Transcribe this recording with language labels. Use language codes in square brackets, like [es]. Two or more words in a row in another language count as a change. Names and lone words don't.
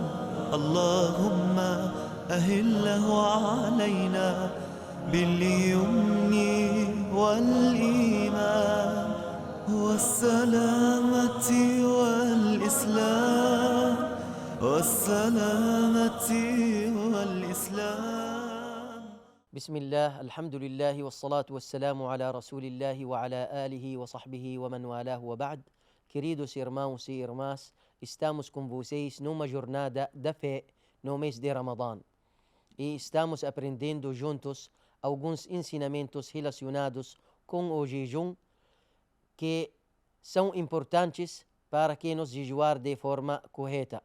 [ar] اللهم أهله علينا باليمن والإيمان والسلامة والإسلام والسلامة والإسلام. بسم الله، الحمد لله والصلاة والسلام على رسول الله وعلى آله وصحبه ومن والاه وبعد. [pt] Queridos irmãos e irmãs, estamos com vocês numa jornada da fé no mês de Ramadã e estamos aprendendo juntos alguns ensinamentos relacionados com o jejum que são importantes para que nos jejuar de forma correta.